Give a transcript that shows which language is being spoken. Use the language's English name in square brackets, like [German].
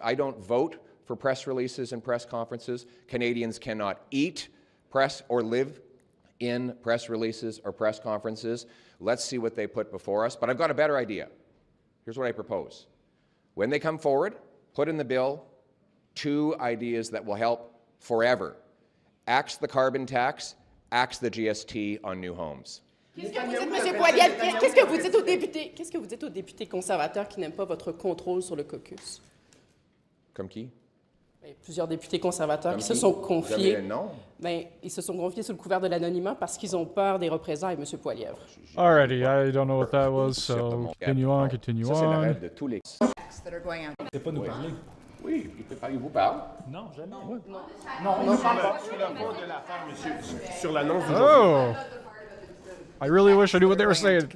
[English] I don't vote for press releases and press conferences. Canadians cannot eat press or live in press releases or press conferences. Let's see what they put before us. But I've got a better idea. Here's what I propose. When they come forward, put in the bill 2 ideas that will help forever. Axe the carbon tax, axe the GST on new homes. [French] Qu'est-ce que vous dites, M. Poilievre? Qu'est-ce que vous dites aux députés? Qu'est-ce que vous dites aux députés conservateurs qui n'aiment pas votre contrôle sur le caucus? Comme qui? Plusieurs députés conservateurs qui se sont confiés. Non. Ils se sont confiés sous le couvert de l'anonymat parce qu'ils ont peur des représailles, M. Poilievre. [English] Alrighty, I don't know what that was, so continue on, continue [French] Ça, c'est la [English] on. [French] règle de tous les... C'est pas nous parler. Oui, il vous parle. Non, jamais. Non, on n'en parle pas. Sur l'annonce Oh! [English] I really wish I knew what they were saying.